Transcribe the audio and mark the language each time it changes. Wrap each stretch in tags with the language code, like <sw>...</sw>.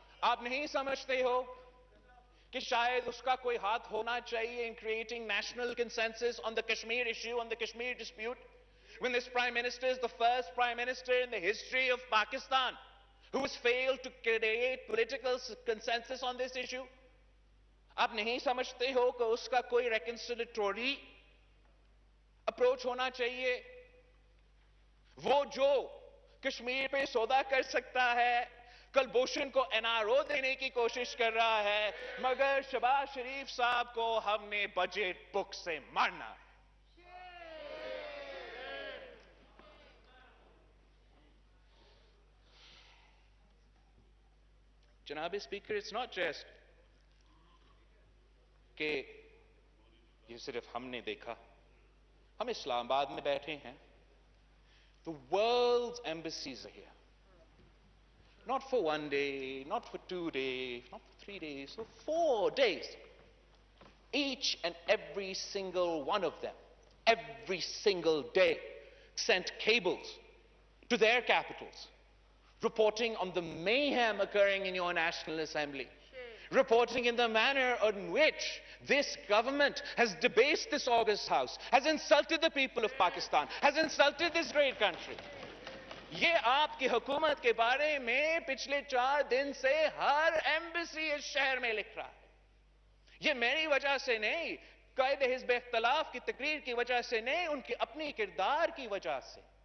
<ur>آپ نہیں سمجھتے ہو کہ شاید اس کا کوئی ہاتھ ہونا چاہیے</ur> <en>in creating national consensus on the Kashmir issue, on the Kashmir dispute, when this Prime Minister is the first Prime Minister in the history of Pakistan who has failed to create political consensus on this issue.</en> <ur>آپ نہیں سمجھتے ہو کہ اس کا کوئی reconciliatory approach ہونا چاہیے. وہ جو کشمیر پہ سودا کر سکتا ہے کلبھوشن کو NRO دینے کی کوشش کر رہا ہے مگر شہباز شریف صاحب کو ہم نے بجٹ بک سے مارنا ہے. جناب اسپیکر</ur> <en>it's not just</en> <ur>کہ یہ صرف ہم نے دیکھا. ہم اسلام آباد میں بیٹھے ہیں.</ur> <en>The world's embassies are here. Not for 1 day, not for 2 days, not for 3 days, for 4 days. Each and every single one of them, every single day, sent cables to their capitals, reporting on the mayhem occurring in your National Assembly, reporting in the manner in which this government has debased this august house, has insulted the people of Pakistan, has insulted this great country.</en> <ur>یہ آپ کی حکومت کے بارے میں پچھلے 4 دن سے ہر embassy اس شہر میں لکھ رہا ہے. یہ میری وجہ سے نہیں قائد حزب اختلاف کی تقریر کی وجہ سے نہیں ان کی اپنی کردار کی وجہ سے.</ur>